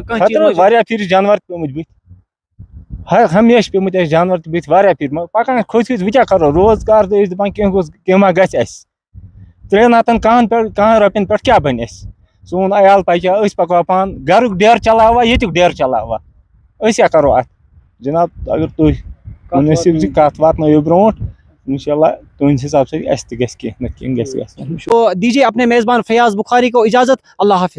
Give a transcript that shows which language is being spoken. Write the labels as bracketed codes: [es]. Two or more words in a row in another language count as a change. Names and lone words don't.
[ks] خطرٕ واریاہ پھِرِ جانور تہِ پیٚمٕتۍ بٕتھِ ہمیشہِ پیٚمٕتۍ اَسہِ جانور تہِ بٕتھِ واریاہ پھِرِ مگر پکان کھٔتۍ وۄنۍ کیٛاہ کرو روزگار تہٕ ٲسۍ دپان کینٛہہ ما گژھِ اَسہِ 3 ہتن کہن رۄپین پٮ۪ٹھ کیٛاہ بنہِ اَسہِ سون عیال پکہِ أسۍ پکوا پانہٕ گرُک ڈیرٕ چلاوا ییٚتیُک ڈیرٕ چلاوا أسۍ کیٛاہ کرو اتھ جناب اگر تُہۍ مُنٲسِب زِ کتھ واتنٲیِو برونٛٹھ انشاءاللہ تُہنٛدِ حساب سۭتۍ اَسہِ تہِ گژھِ کینٛہہ نتہٕ کینٛہہ گژھِ [ur] تو دیجیے اپنے میزبان فیاض بخاری کو اجازت۔ اللہ حافظ۔